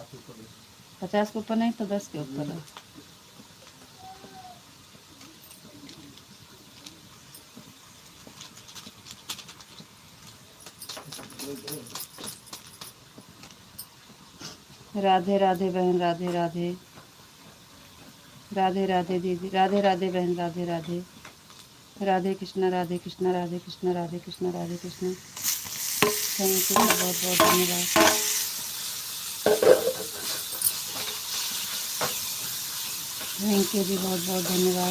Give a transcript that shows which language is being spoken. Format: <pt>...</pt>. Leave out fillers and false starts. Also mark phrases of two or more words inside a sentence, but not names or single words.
<hi>50 के ऊपर नहीं तो 10 के ऊपर है। राधे राधे बहन, राधे राधे। राधे राधे दीदी, राधे राधे बहन, राधे राधे। राधे कृष्णा, राधे कृष्णा, राधे कृष्णा, राधे कृष्णा, राधे कृष्णा।</hi> <en>thank you,</en> <hi>बहुत बहुत धन्यवाद।</hi> <en>thank you</en> <hi>जी, बहुत बहुत धन्यवाद।</hi>